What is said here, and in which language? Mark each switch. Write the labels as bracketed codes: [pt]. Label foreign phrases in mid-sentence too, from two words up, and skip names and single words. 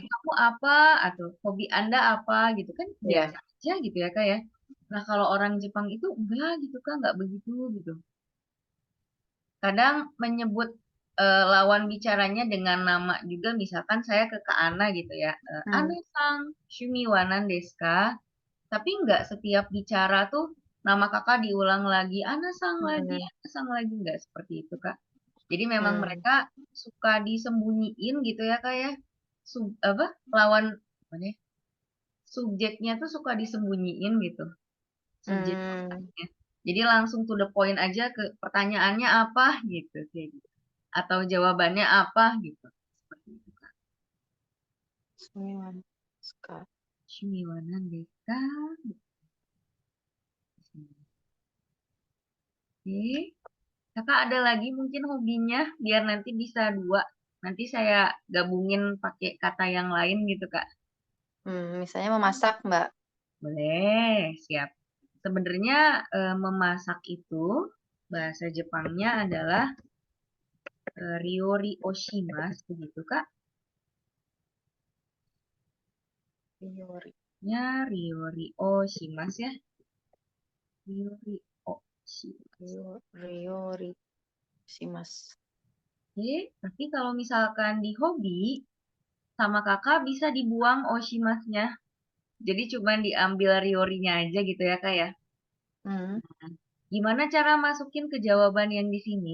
[id] kamu apa? Atau hobi Anda apa? Gitu kan Ya. biasa aja gitu ya, Kak ya. Nah, kalau orang Jepang itu enggak gitu, Kak. Enggak begitu gitu. Kadang menyebut lawan bicaranya dengan nama juga. Misalkan saya ke Kak Ana gitu ya. Hmm. [ja] Ana-san、趣味は何ですか? [id] Tapi nggak setiap bicara tuh nama kakak diulang lagi, Hmm. Ana sang lagi, nggak seperti itu, Kak. Jadi memang Hmm. mereka suka disembunyiin gitu ya, Kak ya. Apa, lawan, apa nih, subjeknya tuh suka disembunyiin gitu, subjek Hmm. pertanyaannya. Jadi langsung [en] to the point [id] aja ke pertanyaannya apa gitu, kayak gitu. Atau jawabannya apa gitu. Seperti itu, Kak. Sumiwan. Ska. Shimiwanan desu ka? Oke. Kakak ada lagi mungkin hobinya biar nanti bisa dua. Nanti saya gabungin pakai kata yang lain gitu, Kak. Misalnya memasak, Mbak. Boleh, siap. Sebenarnya memasak itu bahasa Jepangnya adalah [ja] 料理をします [id] begitu, Kak. Ryori. [ja] Ya, 料理をします ya. 料理をします. [id] Ryori. Shimas. Oke, tapi kalau misalkan di hobi sama kakak bisa dibuang oshimasnya. Jadi cuma diambil riorinya aja gitu ya, Kak ya. Hmm. Gimana cara masukin ke jawaban yang di sini?